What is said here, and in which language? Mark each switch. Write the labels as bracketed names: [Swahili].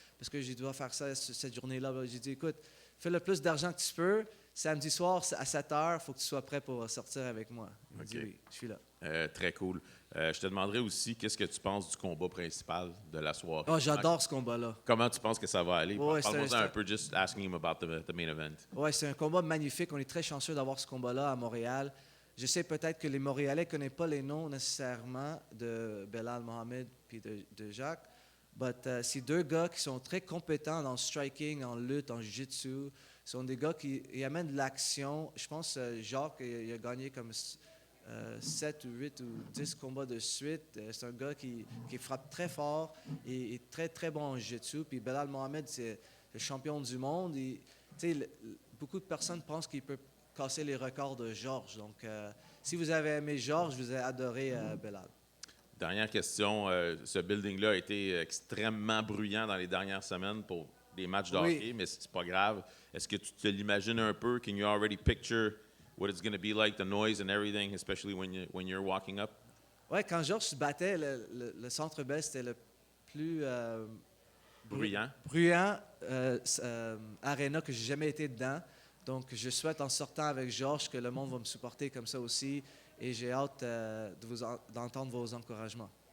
[French] Parce que je dois faire ça cette journée-là. J'ai dit, écoute, fais le plus d'argent que tu peux. Samedi soir, à 7 heures, il faut que tu sois prêt pour sortir avec moi. Il m'a dit oui, je suis là. Très cool. Je te demanderais aussi, qu'est-ce que tu penses du combat principal de la soirée? Oh, j'adore ce combat-là. Comment tu penses que ça va aller? Ouais, Parle-moi un peu, [English] just asking him about the main event. [French] Oui, c'est un combat magnifique. On est très chanceux d'avoir ce combat-là à Montréal. Je sais peut-être que les Montréalais ne connaissent pas les noms nécessairement de Belal Mohamed et de Jacques. Mais c'est deux gars qui sont très compétents dans le striking, en lutte, en jiu-jitsu. Ce sont des gars qui amènent de l'action. Je pense Jacques il a gagné comme 7 ou 8 ou 10 combats de suite. C'est un gars qui frappe très fort et est très, très bon en jiu-jitsu. Puis Belal Mohamed, c'est le champion du monde. Beaucoup de personnes pensent qu'il peut casser les records de Georges. Donc, si vous avez aimé Georges, vous avez adoré Belal. Dernière question. Ce building-là a été extrêmement bruyant dans les dernières semaines pour des matchs de hockey, mais c'est pas grave. Est-ce que tu te l'imagines un peu? [English] Can you already picture what it's going to be like, the noise and everything, especially when you're walking up? [French] Ouais, quand Georges se battait, le Centre Bell, c'était le plus Bruyant. bruyant aréna que j'ai jamais été dedans. Donc, je souhaite en sortant avec Georges que le monde va me supporter comme ça aussi. Et j'ai hâte d'entendre vos encouragements.